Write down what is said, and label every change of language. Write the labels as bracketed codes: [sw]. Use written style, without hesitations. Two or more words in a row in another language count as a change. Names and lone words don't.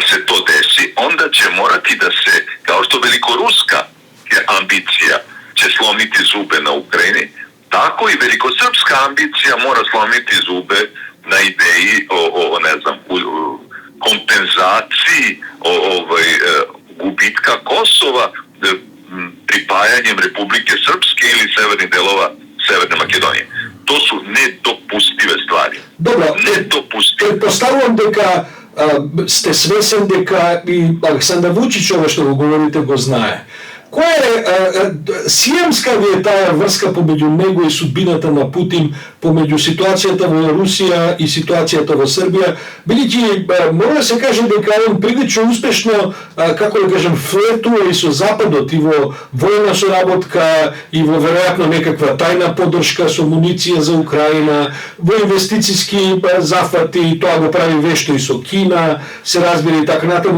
[sr] se to desi, onda će morati da se, kao što velikoruska ambicija će slomiti zube na Ukrajini, tako i velikosrpska ambicija mora slomiti zube na ideji o kompenzaciji gubitka Kosova pripajanjem Republike Srpske ili severnih delova Severne Makedonije. To su nedopustive stvari. Dobro, predpostavljam [mk] дека сте свесен дека и Александар Вучич, ова што го говорите, го знае. Која е сиемска ви е таа врска помеѓу него и судбината на Путин, помеѓу ситуацијата во Русија и ситуацијата во Србија, бидејќи мора да се каже дека он прилично успешно, како да кажем, флетува и со Западот и во војна соработка и во веројатно некаква тајна поддршка со муниција за Украина, во инвестициски зафати, тоа го прави вешто и со Кина, се разбира и така натаму.